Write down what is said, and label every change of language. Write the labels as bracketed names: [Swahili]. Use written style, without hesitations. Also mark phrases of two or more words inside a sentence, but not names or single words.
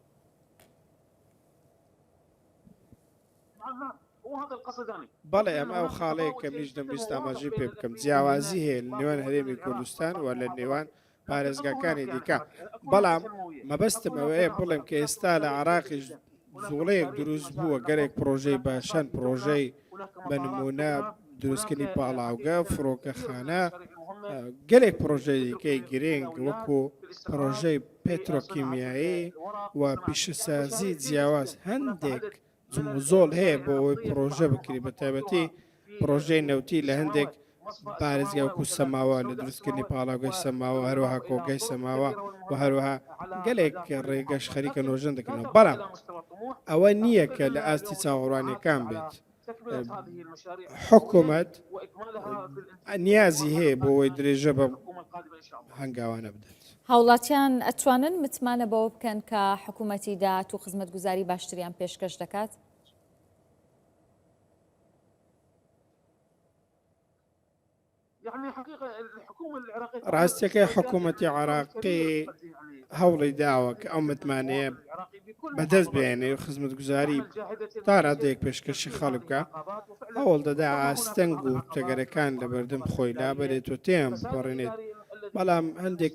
[Central Kurdish] بەڵێ ئەم ئەو خاڵەیە کە منیش دەمویست ئاماژەی پێ بکەم، جیاوازی هەیە لە نێوان هەرێمی کوردستان و لە نێوان پارێزگاکانی دیکە. بەڵام مەبەستم ئەوەیە بڵێم کە ئێستا لە عێراقیش زوڵەیەک دروست بووە، گەرێک پرۆژەی باشەن، پرۆژەی بە نمونە دروستکردنی پاڵاوگە، فڕۆکەخانە، [Kurdish] gelek projeyekê girêng wekû projeyê petrokîmyayî û pîşesazî ciyawaz hindêk zimûzol heye bo wê proje bikirî bi taybetî projeyê newtî li hindêk parêzgeha wekû semawa li durustkirnî palagehê semawa herwiha kogehê semawa û herwiha gelek rêgeş xerîka nûjin dikin belam ewe niye ke li astî çawa bêt [Central Kurdish] حکومت نیازی هەیە بۆ ئەوەی درێژە بە هەنگاوانە بدات. هاوڵاتیان ئەتوانن متمانە بەوە بکەن کە حکوومەتی داهات و خزمەتگوزاری باشتریان پێشکەش دەکات؟ ڕاستیەکەی حکوومەتی عێراقی هەوڵی داوە کە ئەو متمانەیە بەدەست بێنێ و خزمەتگوزاری تا ڕادەیەک پێشکەشی خەڵک بکە هەوڵ دەدا ئاستەنگ و تەگەرەکان لە بەردەم خۆی لابەرێت و تێم بڕێنێت بەڵام هەندێک